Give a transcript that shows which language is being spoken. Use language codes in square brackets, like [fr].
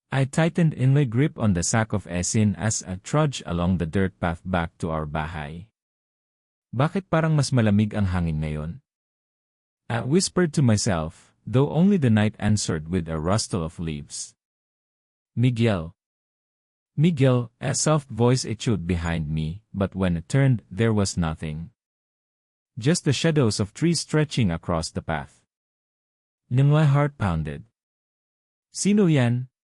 [en] I tightened in my grip on the sack of esin as I trudged along the dirt path back to our bahay. [tl] Bakit parang mas malamig ang hangin ngayon? [en] I whispered to myself, though only the night answered with a rustle of leaves. Miguel. Miguel, a soft voice echoed behind me, but when it turned, there was nothing. Just the shadows of trees stretching across the path. My heart pounded. [tl] Sino yan?